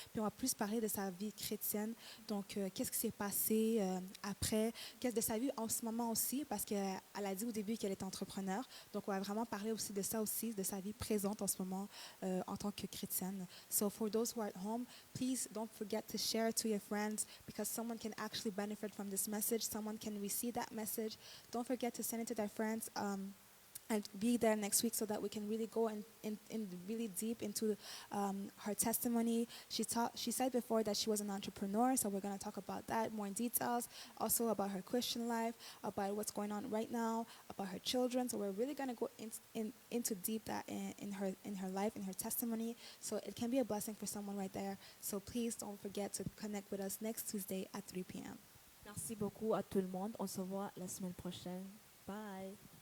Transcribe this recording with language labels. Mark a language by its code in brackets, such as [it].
[fr] Puis on va plus parler de sa vie chrétienne. Donc, qu'est-ce qui s'est passé après? Qu'est-ce de sa vie en ce moment aussi? Parce qu'elle a dit au début qu'elle est entrepreneur. Donc, on va vraiment parler aussi de ça aussi, de sa vie présente en ce moment en tant que chrétienne. [en] So, for those who are at home, please don't forget to share it to your friends because someone can actually benefit from this message. Someone can receive that message. Don't forget to send it to their friends. And be there next week so that we can really go in really deep into her testimony. She said before that she was an entrepreneur, so we're going to talk about that more in details. Also about her Christian life, about what's going on right now, about her children. So we're really going to go into deep that in her life, in her testimony. So it can be a blessing for someone right there. So please don't forget to connect with us next Tuesday at 3 p.m. [fr] Merci beaucoup à tout le monde. On se voit la semaine prochaine. Bye.